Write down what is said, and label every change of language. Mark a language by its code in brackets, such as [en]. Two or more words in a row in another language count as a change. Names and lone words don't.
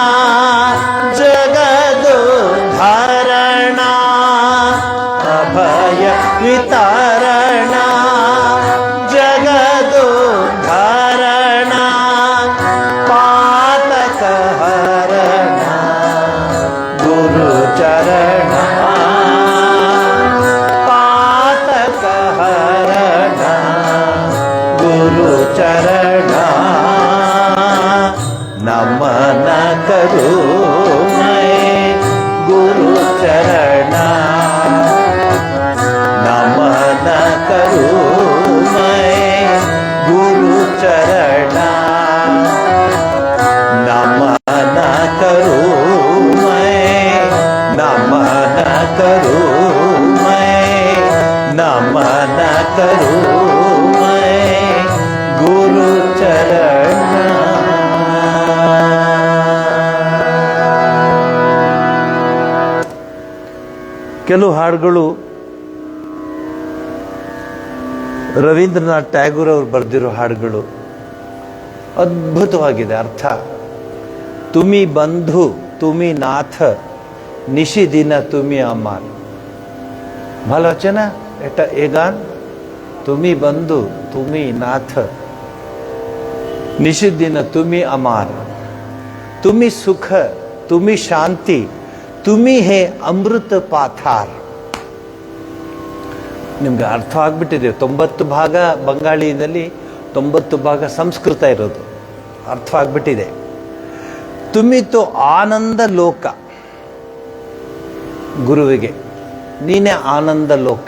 [hi] जगदोद्धारण अभय वितरण जगदोद्धारण पातक हरण गुरु चरण पातक हरण गुरु चरण नमन करूं मैं गुरु चरण नमन करूं मैं गुरु चरण नमन करूं मैं नमन करूं मैं नमन करूं मैं गुरु चरण [kn] ಕೆಲವು ಹಾಡುಗಳು ರವೀಂದ್ರನಾಥ್ ಟ್ಯಾಗೂರ್ ಅವರು ಬರೆದಿರೋ ಹಾಡುಗಳು ಅದ್ಭುತವಾಗಿದೆ ಅರ್ಥ. [bn] তুমি বন্ধু তুমি নাথ নিশি দিন তুমি আমার ভালো হচ্ছে না এটা এ গান? তুমি বন্ধু তুমি নাথ নিশি দিন তুমি আমার তুমি সুখ তুমি শান্তি তুমি হে অমৃত পাথার. [kn] ನಿಮ್ಗೆ ಅರ್ಥ ಆಗ್ಬಿಟ್ಟಿದೆ. 90 ಭಾಗ ಬಂಗಾಳಿನಲ್ಲಿ 90 ಭಾಗ ಸಂಸ್ಕೃತ ಇರೋದು ಅರ್ಥ ಆಗ್ಬಿಟ್ಟಿದೆ. [bn] তুমিতো আনন্দ লোক [kn] ಗುರುವಿಗೆ ನೀನೇ ಆನಂದ ಲೋಕ.